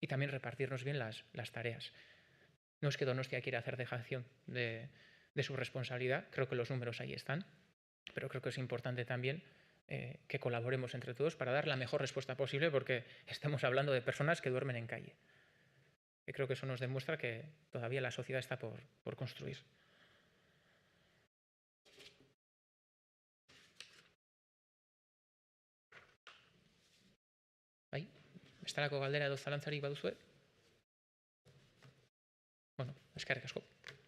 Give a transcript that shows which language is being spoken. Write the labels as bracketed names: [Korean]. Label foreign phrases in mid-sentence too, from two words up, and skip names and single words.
[Spanish] y también repartirnos bien las tareas. No es que Donostia quiera hacer dejación de su responsabilidad, creo que los números ahí están, pero creo que es importante también que colaboremos entre todos para dar la mejor respuesta posible, porque estamos hablando de personas que duermen en calle. Y creo que eso nos demuestra que todavía la sociedad está por construir. [Basque] Bai, bestelako galdera edo zalantzarik baduzue? Bueno, eskerrik asko.